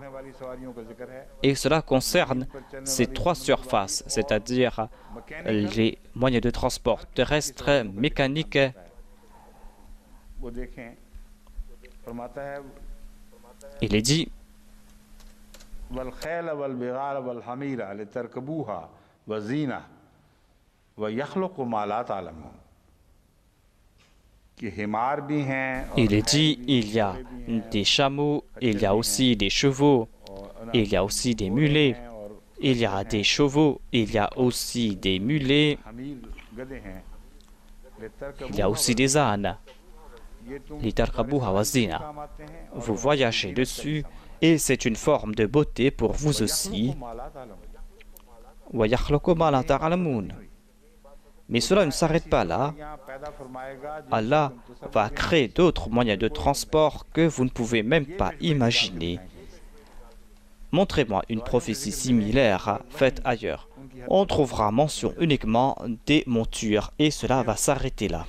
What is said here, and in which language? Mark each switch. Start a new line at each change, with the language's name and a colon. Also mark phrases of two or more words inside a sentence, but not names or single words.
French: Et cela concerne ces trois surfaces, c'est-à-dire les moyens de transport terrestres, mécaniques. Il est dit
Arabic: والخيل والبغال والحمير لتركبوها وزينة ويخلق ما لا تعلمون
Hindi: कि हिमार भी हैं और
French: Il est dit, il y a des chameaux, il y a aussi des chevaux, il y a aussi des mulets, il y a des chevaux, il y a aussi des mulets,
Hindi: हमीर गधे हैं
French: il y a aussi des ânes.
Arabic: لتركبوها وزينة.
French: Vous voyagez dessus et c'est une forme de beauté pour vous aussi.
Arabic: ويخلق ما لا تعلمون.
French: Mais cela ne s'arrête pas là. Allah va créer d'autres moyens de transport que vous ne pouvez même pas imaginer. Montrez-moi une prophétie similaire faite ailleurs. On trouvera mention uniquement des montures et cela va s'arrêter là.